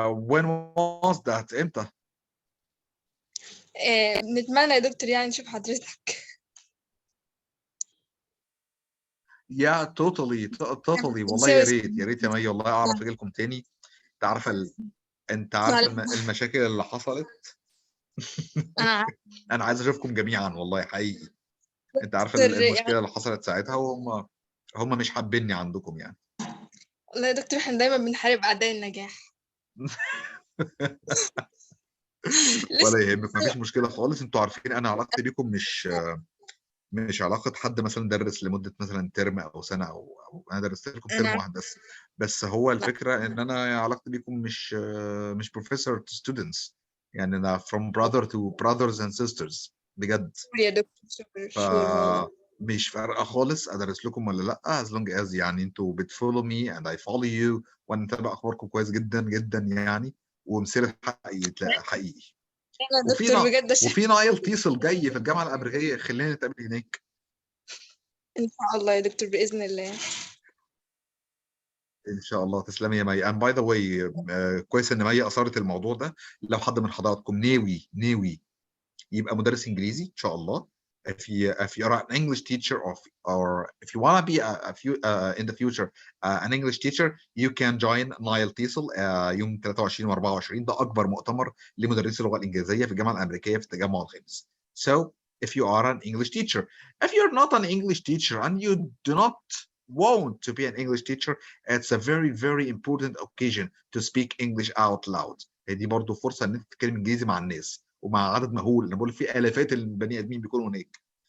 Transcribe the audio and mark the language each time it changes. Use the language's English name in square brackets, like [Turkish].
[English] When was that؟ [Arabic] امتى؟ نتمنى يا دكتور يعني نشوف حضرتك. [English] Yeah, totally [Arabic] والله يا ريت يا مي والله اعرف اجي لكم تاني. انت عارفه المشاكل اللي حصلت. انا عايز اشوفكم جميعا والله حقيقي. انت عارفه المشكله اللي حصلت ساعتها، وهم مش حابيني عندكم يعني. والله يا دكتور احنا دايما بنحارب اعداء النجاح. ولا يهمك، مفيش مشكله خالص. انتوا عارفين انا علاقتي بيكم مش علاقه حد مثلا درس لمده مثلا ترم او سنه او انا درست لكم ترم واحد بس هو الفكره ان انا علاقتي بيكم مش [English] professor to students. [Arabic] يعني انا [English] from brother to brothers and sisters [Arabic] بجد. يا دكتور مش فارقه خالص ادرس لكم ولا لا، [English] as long as [Arabic] يعني انتوا بتفولو مي [English] and I follow you، [Arabic] وانا متابع اخباركم كويس جدا جدا يعني، ومثير حقيقي. وفي نايل تيسل جاي في الجامعه الامريكيه، خلينا نتقابل هناك ان شاء الله يا دكتور باذن الله. ان شاء الله. تسلمي يا مي. [English] and by the way [Arabic] كويس ان مي اثارت الموضوع ده. لو حد من حضراتكم ناوي يبقى مدرس انجليزي ان شاء الله، [English] if you are an English teacher or if you want to be in the future an English teacher, you can join [Arabic] نايل تيسل يوم 23 و24. ده اكبر مؤتمر لمدرسي اللغه الانجليزيه في الجامعه الامريكيه في التجمع الخامس. [English] So if you are an English teacher, if you're not an English teacher and you do not want to be an English teacher, it's a very important occasion to speak English out loud. [Arabic] دي برضو فرصه ان انت تتكلم انجليزي مع الناس ومع عدد مهول. انا بقول في الافات البني ادمين بيكونوا هناك.